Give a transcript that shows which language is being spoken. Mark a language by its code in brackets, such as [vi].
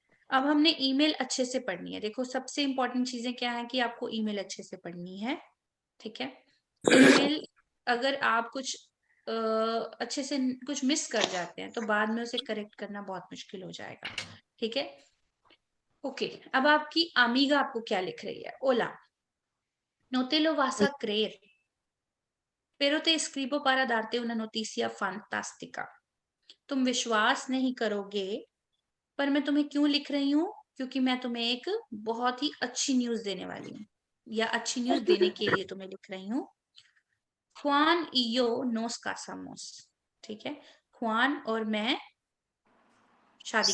[hi] अब हमने ईमेल अच्छे से पढ़नी है। देखो सबसे इंपॉर्टेंट चीजें क्या है कि आपको ईमेल अच्छे से पढ़नी है, ठीक है। ईमेल अगर आप कुछ अच्छे से कुछ मिस कर जाते हैं तो बाद में उसे करेक्ट करना बहुत मुश्किल हो जाएगा। ठीक है, ओके। अब आपकी अमीगा आपको क्या लिख रही है? [es] ओला no te lo vas a creer pero te escribo para darte una noticia fantástica। [hi] तुम विश्वास नहीं करोगे पर मैं तुम्हें क्यों लिख रही हूँ, क्योंकि मैं तुम्हें एक बहुत ही अच्छी न्यूज देने वाली हूँ, या अच्छी न्यूज देने के लिए तुम्हें लिख रही हूँ। [es] Juan y yo nos casamos। [hi] ठीक है, Juan और मैं शादी करने